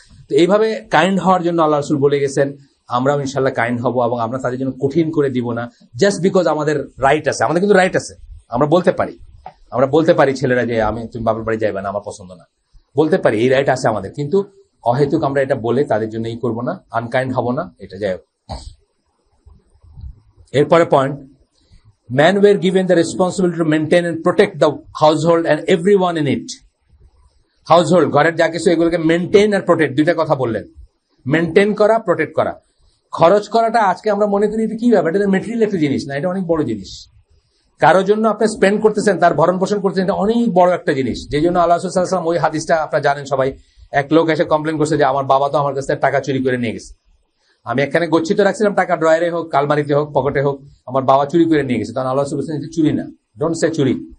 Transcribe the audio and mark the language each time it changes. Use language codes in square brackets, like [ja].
[bn] তো এইভাবে কাইন্ড হওয়ার জন্য আল্লাহ রাসূল বলে গেছেন, আমরাও ইনশাল্লাহ কাইন্ড হব এবং আমরা তাদের জন্য কঠিন করে দিব না, [en] just because [bn] আমাদের রাইট আছে। আমাদের কিন্তু রাইট আছে, আমরা বলতে পারি ছেলেরা যে তুমি বাবার বাড়ি যাইবে না, আমার পছন্দ না, বলতে পারি, এই রাইট আছে আমাদের। কিন্তু অহেতুক আমরা এটা বলে তাদের জন্য এই করবো না, আনকাইন্ড হব না, এটা যাই হোক। এরপরে point, [en] men were given the responsibility to maintain and protect the household and everyone in it. [bn] Household, ঘরের যা কিছু, এগুলোকে মেনটেন আর প্রোটেক্ট, দুইটা কথা বললেন। মেনটেন করা, প্রোটেক্ট করা। খরচ করাটা আজকে আমরা মনে করি এটা কি ব্যাপার, এটা মেটেরিয়াল একটা জিনিস না, এটা অনেক বড় জিনিস। কারোর জন্য আপনি স্পেন্ড করতেছেন, তার ভরণ পোষণ করতেছেন, এটা অনেক বড় একটা জিনিস। যে জন্য আল্লাহ রাসূল সাল্লাল্লাহু আলাইহি ওয়াসাল্লাম, ওই হাদিসটা আপনারা জানেন সবাই, এক লোক এসে কমপ্লেন করছে যে আমার বাবা তো আমার কাছ থেকে টাকা চুরি করে নিয়ে গেছে, আমি একখানে গচ্ছিত রাখছিলাম টাকা, ড্রয়ারে হোক, কালমারিতে হোক, পকেটে হোক, আমার বাবা চুরি করে নিয়ে গেছে। তখন আল্লাহ রাসূল বলেছেন এটা চুরি না, [en] don't say [bn] চুরি।